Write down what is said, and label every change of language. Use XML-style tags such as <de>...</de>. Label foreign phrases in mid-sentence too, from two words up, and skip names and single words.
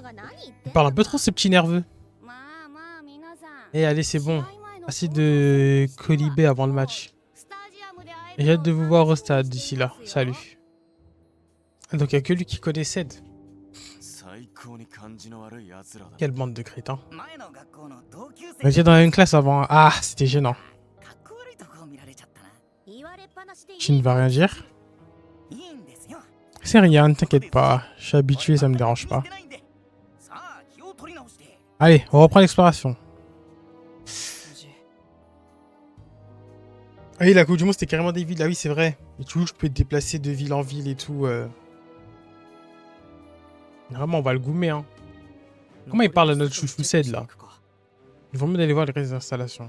<fr>Il parle un peu trop ce petit nerveux. Eh allez, c'est bon. Assez de colibés avant le match. J'ai hâte de vous voir au stade d'ici là. Salut. Donc il n'y a que lui qui connaît Ced. Quelle bande de crétins.</fr> <ja>前の学校の同級生</ja> <fr>On était dans la même classe avant. Ah, c'était gênant.</fr> <ja>かっこ悪いとこを見られちゃったな。言われっぱなしでいい</ja> <fr>Tu ne vas rien dire?</fr> <ja>いいんですよ。</ja> <fr>C'est rien, ne t'inquiète pas. Je suis habitué, ça me dérange pas.</fr> <ja>さあ、気を取り直して。</ja> <fr>Allez, on reprend l'exploration. 筋 Ah oui, la Coupe du Monde, c'était carrément des villes. Ah oui, c'est vrai. Et tu vois, je peux te déplacer de ville en ville et tout. Vraiment, on va le goumer, hein. Comment il parle à notre chouchou Ced, là? Il vaut mieux d'aller voir les restes d'installation.</fr>